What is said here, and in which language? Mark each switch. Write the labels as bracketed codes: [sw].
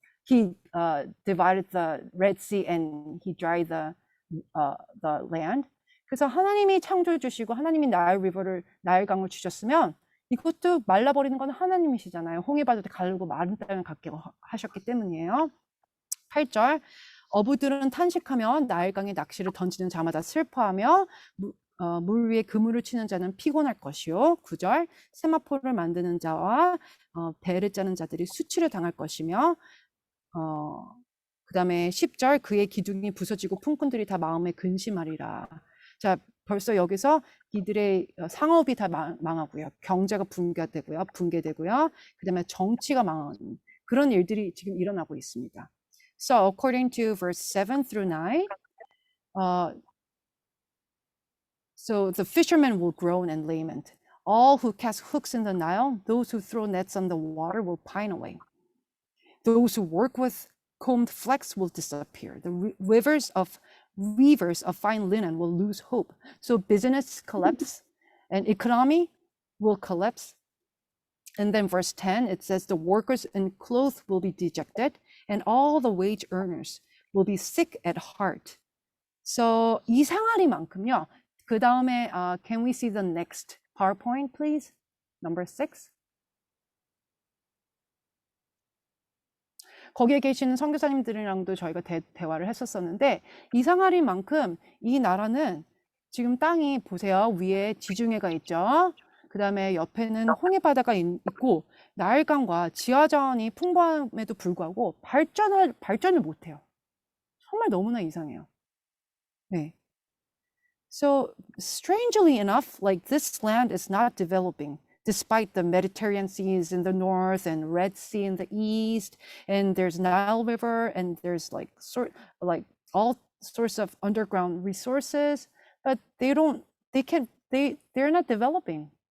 [en] he divided the Red Sea and he dried the land. [ko] 그래서 하나님이 창조해 주시고 하나님이 나일강을 주셨으면 이것도 말라버리는 건 하나님이시잖아요. 홍해바다도 가르고 마른 땅을 갖게 하셨기 때문이에요. 8절 어부들은 탄식하며 나일강에 낚시를 던지는 자마다 슬퍼하며 물 위에 그물을 치는 자는 피곤할 것이요. 9절 세마포를 만드는 자와 배를 짜는 자들이 수치를 당할 것이며 그 다음에 10절 그의 기둥이 부서지고 품꾼들이 다 마음에 근심하리라. 자, 벌써 여기서 이들의 상업이 다 망하고요. 경제가 붕괴되고요. 그 다음에 정치가 망하는 그런 일들이 지금 일어나고 있습니다. [en] So according to verse 7 through 9, so the fishermen will groan and lament. All who cast hooks in the Nile, those who throw nets on the water will pine away. Those who work with combed flax will disappear. The weavers of fine linen will lose hope. So business collapse and economy will collapse. And then verse 10, it says the workers in clothes will be dejected and all the wage earners will be sick at heart. [ko] So 이 상하리만큼요. 그 다음에 [en] can we see the next PowerPoint, please? Number 6. [ko] 거기에 계시는 선교사님들이랑도 저희가 대화를 했었었는데 이상하리만큼 이 나라는 지금 땅이 보세요. 위에 지중해가 있죠. 그 다음에 옆에는 홍해바다가 있고 나일강과 지하자원이 풍부함에도 불구하고 발전을 못해요. 정말 너무나 이상해요. 네. [en] So strangely enough, like this land is not developing. Despite the Mediterranean Seas in the north and Red Sea in the east, and there's Nile River, and there's like all sorts of underground resources, but they're not developing.